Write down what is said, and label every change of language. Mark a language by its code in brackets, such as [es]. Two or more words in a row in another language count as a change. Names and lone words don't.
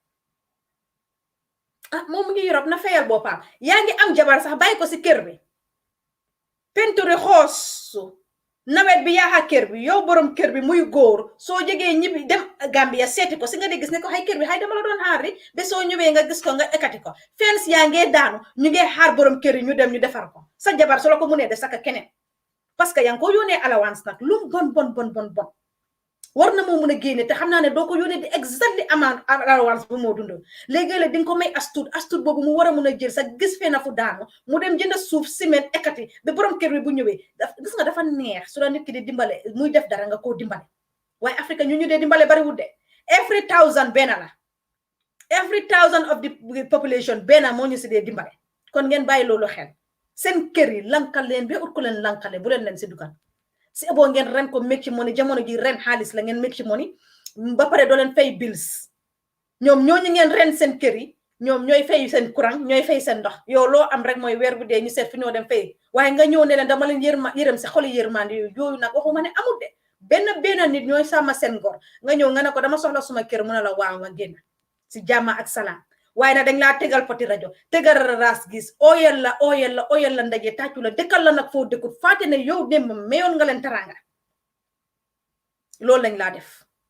[wo] moom mu ngi Europe na fayal boppam yaa ngi am jabar sax bàyyi ko si kër bi penturi xoosu nawet bi yaaxa kër bi yow borom kër bi muy góor soo jógee ñibbi dem Gambia seeti ko si nga di gis ne ko xay kër bi xay dama la doon xaar ba soo ñëwee nga gis ko nga ekati ko fens yaa ngee daanu ñu ngee xaar borom kër yi ñu dem ñu defar ko sa jabar su la ko munee def saka keneen [fr] parce que [wo] yaa ngi ko yónnee allowance nag lu bon war na moo mun a génne te xam naa ne doo ko yónnee di [en] exactly amount allowance [wo] bu moo dundoo léegi-léeg di nga ko may astut boobu mu war a mun a jël sa gis fee na fu daanu mu dem jënd suuf ciment ekati ba borom kër bi bu ñëwee gis nga dafa neex su la nit ki di dimbale muy def dara nga koo dimbale waaye Afrique ñu dee dimbale bari wudde [en] every 1000 [wo] benn la [en] every 1000 of the population [wo] benn moo ñu si dee dimbale kon ngeen bàyyi loolu xel seen kër yi lankal leen ba ut ko leen lankale bu leen si dugal si ebo ngeen ren ko make ci money jamono ji ren xaalis la ngeen make ci money ba pare doo leen fay bills ñoom ñooñu ngeen ren seen kër yi ñoom ñooy fay seen courant ñooy fay seen ndox yow loo am rek mooy weer bu dee ñu seet fi ñoo dem fay waaye nga ñëw ne leen dama leen yërëm si xoli yërmande yooyu nag waxuma ne amul de benn nit ñooy sàmma seen ngor nga ñëw nga ne ko dama soxla suma kër mu ne la waaw nga génn si jàmm ak salaam waaye nag dañ laa tegal poti rajo tegal ras gis oyal la ndaje tàccu la dëkkal la nag foo dëkkut faate ne yow dem mayoon nga leen taranga loolu lañ laa def